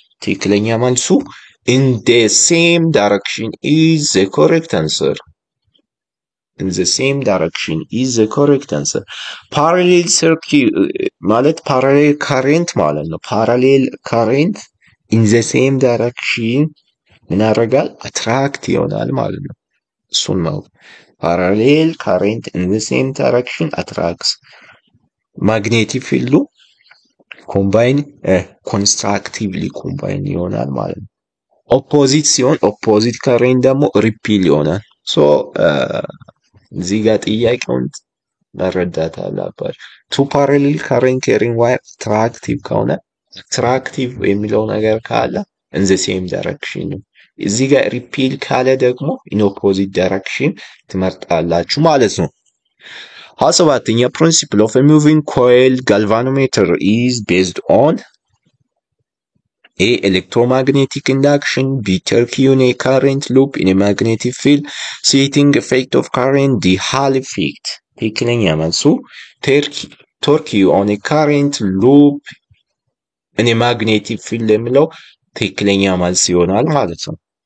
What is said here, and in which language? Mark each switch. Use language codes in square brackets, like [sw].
[am] ትክክለኛ መልሱ [en] in the same direction is the correct answer. In the same direction is the correct answer. Parallel circuit ማለት parallel current [am] ማለት ነው. [en] Parallel current in the same direction [am] ምን ያደርጋል [en] attract [am] ይሆናል ማለት ነው እሱን ነው [en] parallel current in the same direction attracts magnetic field combine constructively combine [am] ይሆናል ማለት ነው። [en] ኦፖዚት ሲሆን ኦፖዚት ከሬንት ደግሞ ሪፒል ይሆናል። ሶ [am] እዚህ ጋር ጥያቄውን መረዳት አለባችሁ። ቱ ፓራሌል ከሬንት ካሪንግ ዋየር አትራክቲቭ ከሆነ አትራክቲቭ የሚለው ነገር ካለ ኢን ዘ ሴም ዳይሬክሽን ነው። እዚህ ጋር ሪፒል ካለ ደግሞ ኢን ኦፖዚት ዳይሬክሽን ትመርጣላችሁ ማለት ነው። ሰባተኛ [en] principle of a moving coil galvanometer is based on A. Electromagnetic induction. B. Torque in a current loop in a magnetic field. C. Heating effect of current. D. Hall effect. [am] ትክክለኛ መልሱ [en] ቶርክ on a current loop in a magnetic field [am] የሚለው ትክክለኛ መልስ ይሆናል ማለት ነው።